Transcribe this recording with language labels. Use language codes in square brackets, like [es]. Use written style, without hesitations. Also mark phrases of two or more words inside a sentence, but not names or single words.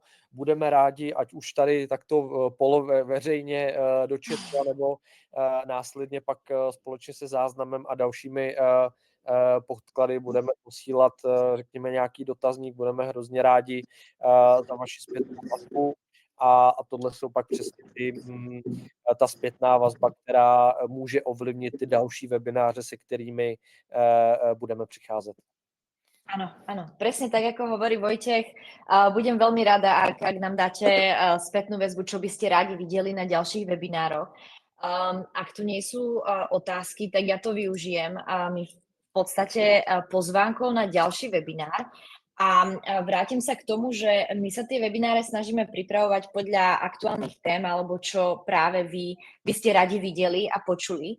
[cs] Budeme rádi, ať už tady takto veřejně do chatu, nebo následně pak společně se záznamem a dalšími podklady budeme posílat, řekněme, nějaký dotazník. Budeme hrozně rádi za vaši zpětnou vazbu. A tohle jsou pak přesně ta zpětná vazba, která může ovlivnit ty další webináře, se kterými budeme přicházet. [sk] Áno, presne tak, ako hovorí Vojtech. Budem veľmi rada, ak nám dáte spätnú väzbu, čo by ste rádi videli na ďalších webinároch. Ak tu nie sú otázky, tak ja to využijem. My v podstate pozvánkou na ďalší webinár A vrátim sa k tomu, že my sa tie webináre snažíme pripravovať podľa aktuálnych tém, alebo čo práve vy ste radi videli a počuli.